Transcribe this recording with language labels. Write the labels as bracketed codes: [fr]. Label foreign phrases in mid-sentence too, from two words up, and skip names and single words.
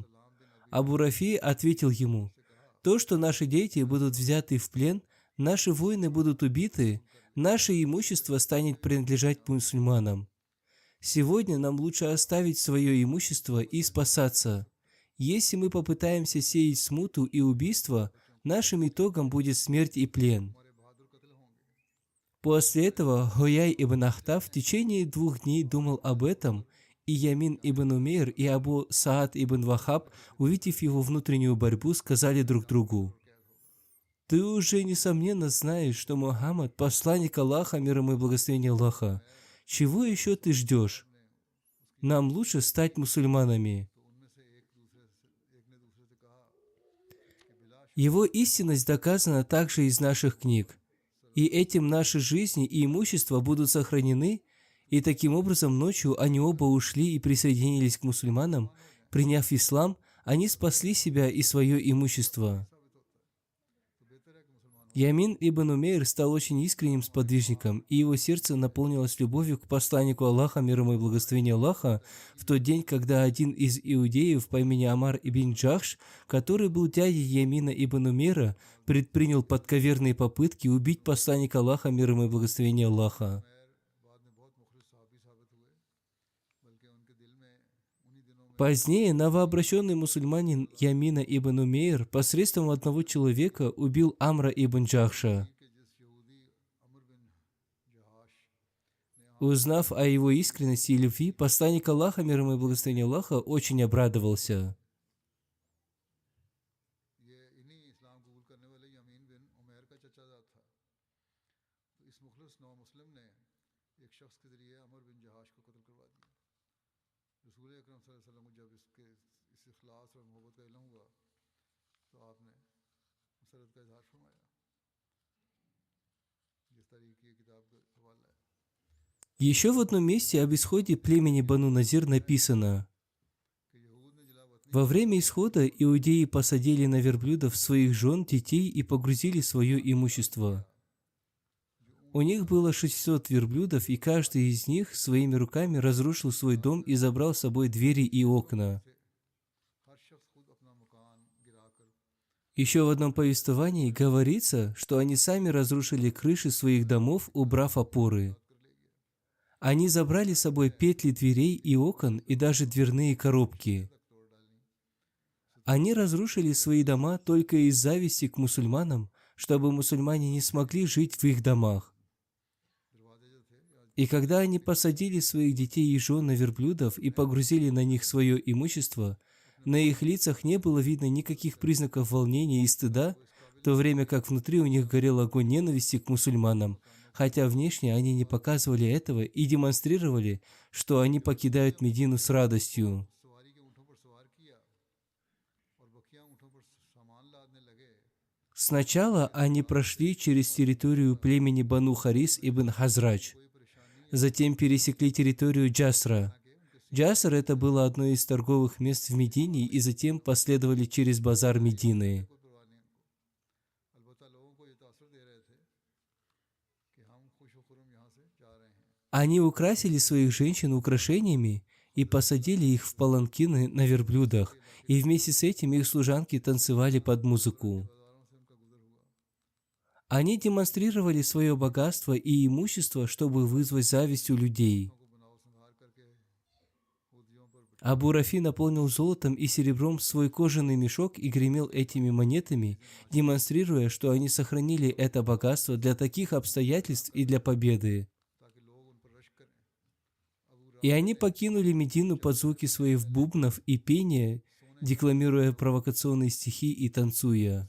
[ru] Абу Рафи ответил ему: «То, что наши дети будут взяты в плен, наши воины будут убиты, наше имущество станет принадлежать мусульманам. Сегодня нам лучше оставить свое имущество и спасаться. Если мы попытаемся сеять смуту и убийство, нашим итогом будет смерть и плен». [ur] ہمارے بہادر قتل ہوں گے. [ru] После этого Хуяй ибн Ахтаб в течение 2 дней думал об этом, и Ямин ибн Умейр и Абу Саад ибн Вахаб, увидев его внутреннюю борьбу, сказали друг другу: «Ты уже, несомненно, знаешь, что Мухаммад – посланник Аллаха, мир ему и благословение Аллаха. Чего еще ты ждешь? Нам лучше стать мусульманами». [ur] تو ان میں سے ایک نے دوسرے سے کہا کہ بلا [ru] Его истинность доказана также из наших книг. И этим наши жизни и имущество будут сохранены, и таким образом ночью они оба ушли и присоединились к мусульманам. Приняв ислам, они спасли себя и свое имущество. [ur] تو بہتر ہے کہ مسلمان [ru] Ямин ибн Умейр стал очень искренним сподвижником, и его сердце наполнилось любовью к посланнику Аллаха, мир ему и благословение Аллаха, в тот день, когда один из иудеев по имени Амар ибн Джахш, который был дядей Ямина ибн Умейра, предпринял подковерные попытки убить посланника Аллаха, мир ему и благословение Аллаха. [ur] بعد میں بہت مخلص صحابی ثابت ہوئے، بلکہ ان کے دل میں انہی دنوں میں [ru] Позднее новообращенный мусульманин Ямина ибн Умейр посредством одного человека убил Амра ибн Джахша. [ur] کہ جس یہودی عمرو بن جحاش [ru] Узнав о его искренности и любви, посланник Аллаха, мир ему и благословение Аллаха, очень обрадовался. [ur] یہ انہی اسلام قبول کرنے والے یمین بن عمیر کا چچازاد تھا. تو اس مخلص نو مسلم نے ایک شخص کے ذریعے عمرو بن جحاش کو قتل کروا دیا. رسول اکرم [ar] صلی اللہ علیہ وسلم [ur] کو جب اس اخلاص اور محبت کا علم ہوا تو آپ نے مسرت کا اظہار فرمایا. جس تاریخ کی کتاب کا حوالہ ہے [ru] Еще в одном месте об исходе племени Бану Назир написано: [ur] کہ یہود نے جلا وطنی [ru] «Во время исхода иудеи посадили на верблюдов своих жен, детей и погрузили свое имущество. У них было 600 верблюдов, и каждый из них своими руками разрушил свой дом и забрал с собой двери и окна». [ur] سے ہر شخص خود اپنا مکان گرا کر [ru] Еще в одном повествовании говорится, что они сами разрушили крыши своих домов, убрав опоры. Они забрали с собой петли дверей и окон и даже дверные коробки. Они разрушили свои дома только из зависти к мусульманам, чтобы мусульмане не смогли жить в их домах. [ur] دروازے جو تھے یا [ru] И когда они посадили своих детей и жен на верблюдов и погрузили на них свое имущество, на их лицах не было видно никаких признаков волнения и стыда, в то время как внутри у них горел огонь ненависти к мусульманам, хотя внешне они не показывали этого и демонстрировали, что они покидают Медину с радостью. [ur] سواری کے اونٹوں پر سوار کیا اور بقیہ اونٹوں پر سامان لادنے لگے. [ru] Сначала они прошли через территорию племени Бану Харис ибн Хазрач, [ur] کوئی پریشانی [ru] затем пересекли территорию Джасра. Джаср — это было одно из торговых мест в Медине, и затем последовали через базар Медины. [ur] کوئی پرواہ نہیں ان کو. البتہ لوگوں کو یہ تاثر دے رہے تھے کہ ہم خوش و خرم یہاں سے جا رہے ہیں. [ru] Они украсили своих женщин украшениями и посадили их в паланкины на верблюдах, и вместе с этим их служанки танцевали под музыку. [ur] بازاروں سے ان کا گزر ہوا. [ru] Они демонстрировали свое богатство и имущество, чтобы вызвать зависть у людей. को बनाओ संहार करके खूदियों पर Абу Рафи наполнил золотом и серебром свой кожаный мешок и гремел этими монетами, демонстрируя, что они сохранили это богатство для таких обстоятельств и для победы. [ur] تاکہ لوگ ان پر رشک کریں۔ ابو [ru] И они покинули Медину под звуки своих бубнов и пения, декламируя провокационные стихи и танцуя.